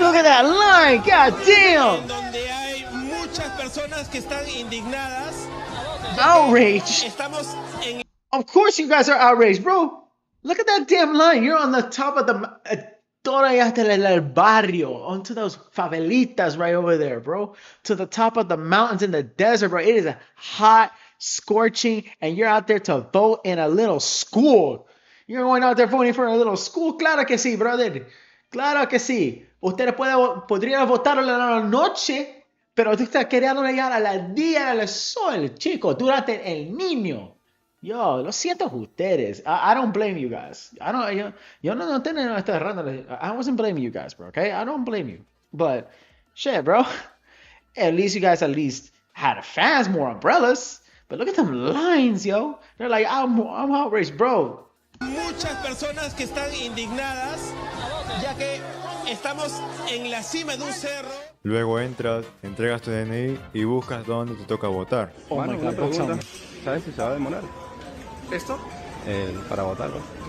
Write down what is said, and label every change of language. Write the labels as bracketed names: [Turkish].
[English] Look at that line, god damn. [Spanish] En donde hay muchas personas que están indignadas. [English] Outrage. [Spanish] Estamos en... [English] Of course you guys are outraged, bro. Look at that damn line. You're on the top of the... [Spanish] Todavía hasta el barrio, [English] onto those favelitas right over there, bro. To the top of the mountains in the desert, bro. It is hot, scorching, and you're out there to vote in a little school. You're going out there voting for a little school. [Spanish] Claro que sí, brother. Claro que sí. Ustedes podrían votar a la noche, pero tú estás queriendo llegar a la día del sol, chico, durante el niño. Yo, lo siento ustedes. [English] I don't blame you guys. [Spanish] Yo no tengo esta errando. [English] I wasn't blaming you guys, bro, okay? I don't blame you. But, shit, bro. At least you guys had fans, more umbrellas. But look at them lines, yo. They're like, I'm outraged, bro. [Spanish] Muchas personas que están indignadas, ya que estamos en la cima de un cerro. Luego entras, entregas tu DNI y buscas dónde te toca votar. Una pregunta. ¿Sabes si se va a demorar? ¿Esto? Para votar, ¿no?